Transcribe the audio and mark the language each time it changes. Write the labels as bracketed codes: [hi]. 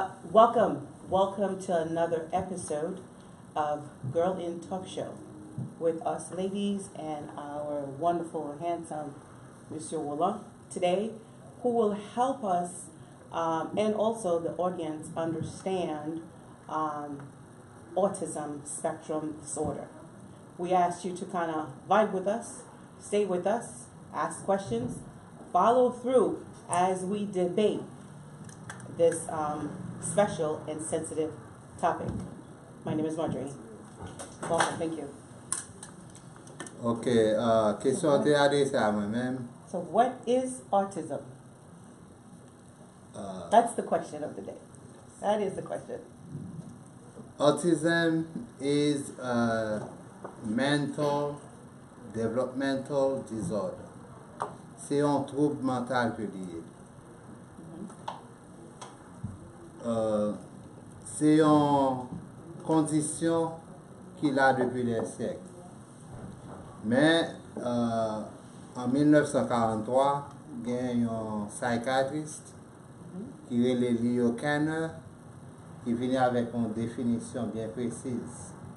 [en] Welcome to another episode of Girl in Talk Show with us ladies and our wonderful, handsome Monsieur Roland today, who will help us and also the audience understand autism spectrum disorder. We asked you to kind of vibe with us, stay with us, ask questions, follow through as we debate this special and sensitive topic. My name is Marjorie. Welcome, thank you. [fr] Ok, question est adressée à moi-même. [en] So what is autism? That's the question of the day. That is the question. Autism is a mental developmental disorder. [fr] C'est un trouble mental que lié. C'est une condition qu'il a depuis des siècles. Mais en 1943, il y a un psychiatriste qui est Leo Kanner qui vient avec une définition bien précise.